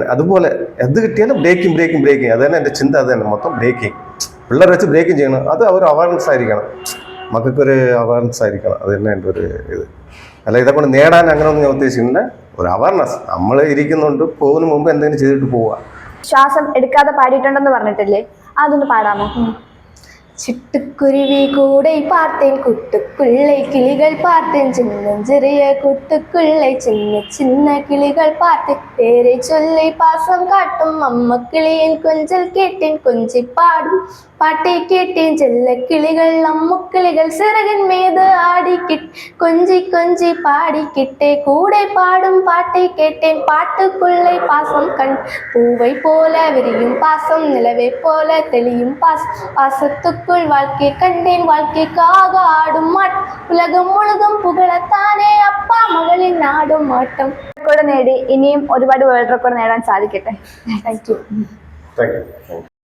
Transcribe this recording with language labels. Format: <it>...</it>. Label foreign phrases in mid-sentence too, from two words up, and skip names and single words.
<ml>അതുപോലെ എന്ത് കിട്ടിയാലും ബ്രേക്കിംഗ് അത് തന്നെ എൻ്റെ ചിന്ത. അത് തന്നെ മൊത്തം ബ്രേക്കിംഗ്, പിള്ളേരെ വെച്ച് ബ്രേക്കിംഗ് ചെയ്യണം. അത് ഒരു അവയർനെസ് ആയിരിക്കണം, മക്കൾക്കൊരു അവയർനെസ് ആയിരിക്കണം. അത് തന്നെ എൻ്റെ ഒരു ഇത്. അല്ല ഇതെ കൊണ്ട് നേടാൻ അങ്ങനെയൊന്നും ഞാൻ ഉദ്ദേശിക്കുന്നില്ല. ഒരു അവയർനെസ്, നമ്മൾ ഇരിക്കുന്നുണ്ട്, പോകുന്ന മുമ്പ് എന്തെങ്കിലും ചെയ്തിട്ട് പോവുക. ശ്വാസം എടുക്കാതെ പാടിയിട്ടുണ്ടെന്ന് പറഞ്ഞിട്ടില്ലേ, അതൊന്ന് പാടാമോ?</ml> <ta>சிட்டுக்குருவி கூடை பார்த்தேன், கூட்டுக்குள்ளே கிளிகள் பார்த்தேன், சின்னஞ்சிறிய கூட்டுக்குள்ளே சின்ன சின்ன கிளிகள் பார்த்தேன், பேரை சொல்லி பாசம் காட்டும் அம்மா கிளியின் கொஞ்சல் கேட்டேன், கொஞ்சி பாடும் பாட்டை கேட்டேன், செல்ல கிளிகள் அம்மு கிளிகள் சிறகின் மீது ஆடிக்கிட் கொஞ்சி கொஞ்சி பாடிக்கிட்டே கூடை பாடும் பாட்டை கேட்டேன், பாட்டுக்குள்ளே பாசம் கண் பூவை போல விரியும் பாசம், நிலவை போல தெளியும் பாசம், பாசத்துக்குள் வாழ்க்கை கண்டேன், வாழ்க்கைக்காக ஆடும் மாட்டம், உலகம் முழுதும் புகழத்தானே அப்பா மகளில் நாடும் மாட்டம்.</ta> <ml>റെക്കോർഡ് നേടി ഇനിയും ഒരുപാട്</ml> <en>world record</en> <ml>നേടാൻ സാധിക്കട്ടെ.</ml> <en>thank you.</en>